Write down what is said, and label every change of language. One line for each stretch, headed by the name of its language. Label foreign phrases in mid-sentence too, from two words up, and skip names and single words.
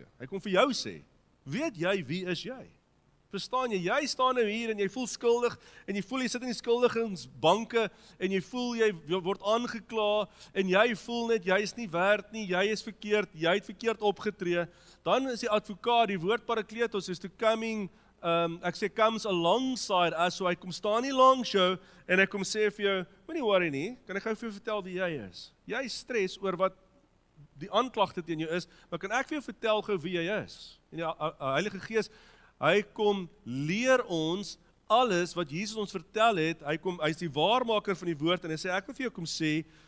Afrikaans: Hy kom vir jou sê, weet jy wie is jy? Verstaan jy? Jy staan nou hier en jy voel skuldig en jy voel jy sit in die skuldigingsbanke en jy voel jy word aangekla en jy voel net jy is nie werd nie, jy is verkeerd, jy het verkeerd opgetree. Dan is die advokaat, die woord parakletos is
English: to coming
Afrikaans: ek sê
English: comes alongside us,
Afrikaans: so hy kom staan nie langs jou en hy kom sê vir jou, moenie worry nie, kan ek gou vir jou vertel wie jy is? Jy stres oor wat die aanklagte teen jou is, maar kan ek vir jou vertel gou wie jy is? En die Heilige Gees, hy kom leer ons alles wat Jesus ons vertel het, hy is die waarmaker van die woord en hy sê, ek wil vir jou kom sê,